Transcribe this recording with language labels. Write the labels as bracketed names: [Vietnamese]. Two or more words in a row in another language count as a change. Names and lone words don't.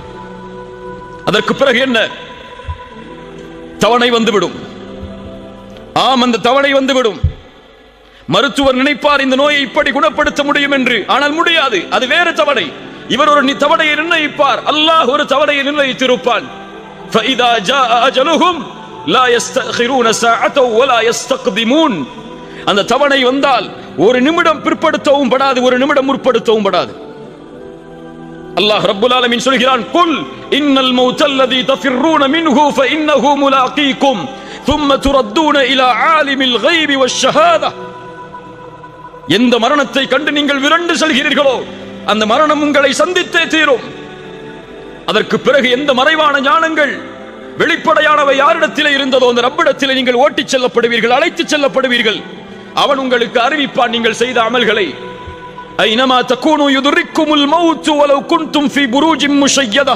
[Tamil] அதற்கு பிறகு என்ன? தவணை வந்துவிடும். ஆம், அந்த தவணை வந்துவிடும். மருத்துவர் நினைப்பார் இந்த நோயை இப்படி குணப்படுத்த முடியும் என்று, ஆனால் முடியாது. அது வேறு தவணை. இவர் ஒரு தவணையை நிர்ணயிப்பார், அல்லாஹ் ஒரு தவணையை நிர்ணயித்திருப்பான். [Arabic] فَإِذَا جَاءَ أَجَلُهُمْ لَا يَسْتَأْخِرُونَ سَاعَةً وَلَا يَسْتَقْدِمُونَ. [Tamil] அந்த தவணை வந்தால் ஒரு நிமிடம் பிற்படுத்தவும் படாது, ஒரு நிமிடம் முற்படுத்தவும் படாது. [Arabic] الله رب العالمين சொல்கிறான், قل إن الموت الذي تفرون منه فإنه ملاقيكم ثم تردون الى عالم الغيب والشهاده. [Tamil] எந்த மரணத்தை கண்டு நீங்கள் விரண்டு செல்கிறீர்களோ அந்த மரணம் உங்களை சந்தித்தே தீரும். அதற்கு பிறகு எந்த மறைவான ஞானங்கள் வெளிப்படையானவை யாரிடத்திலே இருந்ததோ அந்த ரப்பிடத்திலே நீங்கள் ஓட்டிச் செல்லப்படுவீர்கள், அழைத்துச் செல்லப்படுவீர்கள். அவன் உங்களுக்கு அறிவிப்பான் நீங்கள் செய்த அமல்களை. [Arabic] أينما تكونوا يدرككم الموت ولو كنتم في بروج مشيدة.